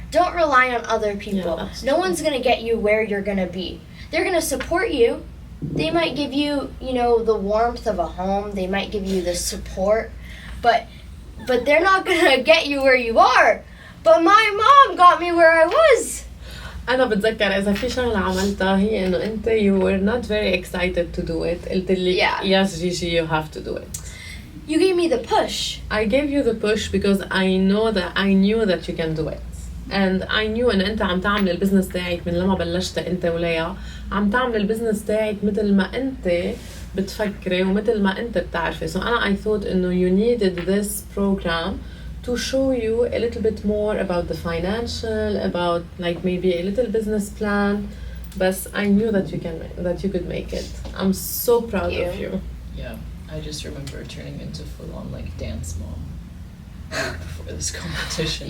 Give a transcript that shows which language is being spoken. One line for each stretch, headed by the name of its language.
English: Don't rely on other people. Yeah, that's no one's going to get you where you're going to be. They're going to support you. They might give you, you know, the warmth of a home. They might give you the support, but they're not going to get you where you are. But my mom got me where I was.
Arabic: أنا بتذكر إذا في شغلة عملتها هي إنه أنت
English: you were not very excited to do it.
Arabic: قلت لي
English: yes Gigi you have to do it. You gave me the push. I gave you the push because I knew that you can do it. And I knew
Arabic: إن أنت عم تعمل البزنس تاعك من لما بلشت أنت وليا عم تعمل البزنس تاعك مثل ما أنت بتفكري ومثل ما أنت بتعرفي.
English: So
Arabic: أنا
English: I thought
Arabic: إنه
English: you needed this program to show you a little bit more about the financial, about like maybe a little business plan. But I knew that you could make it. I'm so proud of you. Yeah, I just remember turning into full-on like dance mom before this competition.